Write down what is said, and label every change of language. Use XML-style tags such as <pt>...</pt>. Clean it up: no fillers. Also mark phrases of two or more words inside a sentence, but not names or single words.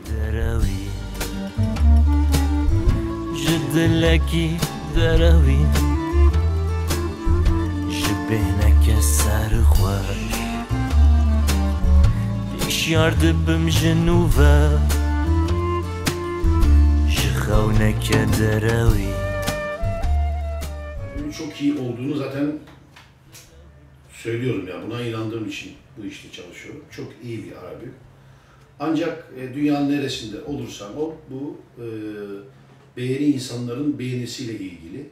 <ku>derevi ji dilekî derevi ji bêhneke serxweş îşyar dibim ji nû ve ji xewneke derewi.</ku> <tr>Çok iyi olduğunu zaten söylüyorum ya. Buna inandığım için bu işte çalışıyorum. Çok iyi bir albüm. Ancak dünyanın neresinde olursan ol, bu beğeni insanların beğenisiyle ilgili.</tr>